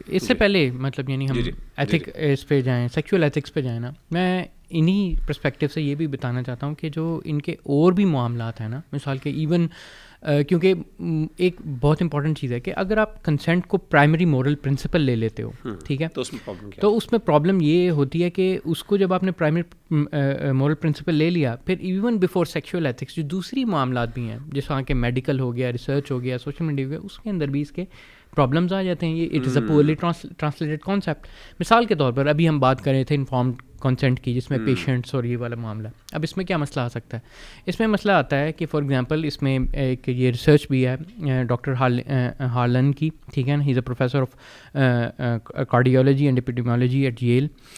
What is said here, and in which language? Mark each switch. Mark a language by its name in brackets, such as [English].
[Urdu] اس سے پہلے مطلب یعنی ہم ایتھک اس پہ جائیں، سیکشول ایتھکس پہ جائیں نا، میں انہی پرسپیکٹیو سے یہ بھی بتانا چاہتا ہوں کہ جو ان کے اور بھی معاملات ہیں نا، مثال کے ایون کیونکہ ایک بہت امپورٹنٹ چیز ہے کہ اگر آپ کنسنٹ کو پرائمری مورل پرنسپل لے لیتے ہو، ٹھیک ہے، تو اس میں پرابلم یہ ہوتی ہے کہ اس کو جب آپ نے پرائمری مورل پرنسپل لے لیا، پھر ایون بیفور سیکشول ایتھکس جو دوسری معاملات بھی ہیں جس طرح کہ میڈیکل ہو گیا، ریسرچ ہو گیا، سوشل میڈیا ہو گیا، اس کے اندر بھی اس کے پرابلمز آ جاتے ہیں. [English] یہ it is a poorly translated concept. [Urdu] مثال کے طور پر ابھی ہم بات کر رہے تھے انفارمڈ کنسنٹ کی، جس میں پیشنٹس اور یہ والا معاملہ. اب اس میں کیا مسئلہ آ سکتا ہے؟ اس میں مسئلہ آتا ہے کہ فار ایگزامپل اس میں ایک یہ ریسرچ بھی ہے ڈاکٹر ہارلن کی، ٹھیک ہے نا، [English] He is a professor of cardiology and epidemiology at Yale.